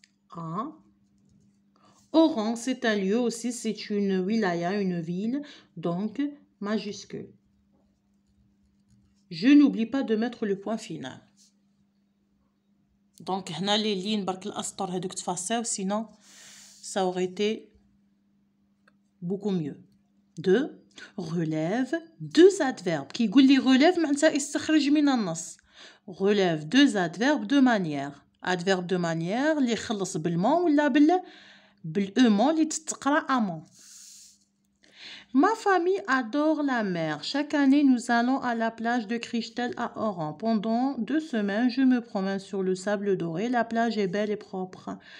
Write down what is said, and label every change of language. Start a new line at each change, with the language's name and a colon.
French: À Oran, c'est un lieu aussi, c'est une wilaya, une ville, donc majuscule. Je n'oublie pas de mettre le point final. Donc,
Arabic: هنا
French: les lignes
Arabic: برك الأسطر هذوك تفاساو,
French: sinon ça aurait été beaucoup mieux. 2. Relève deux adverbes.
Arabic: كي يقول لي
French: relève
Arabic: معناتها استخرج من النص.
French: Relève deux adverbes de manière. Adverbe de manière
Arabic: اللي يخلص بالمون ولا بالأمون اللي تتقرا أمون.
French: Ma famille adore la mer. Chaque année, nous allons à la plage de Christelle à Oran. Pendant 2 semaines, je me promène sur le sable doré. La plage est belle et propre.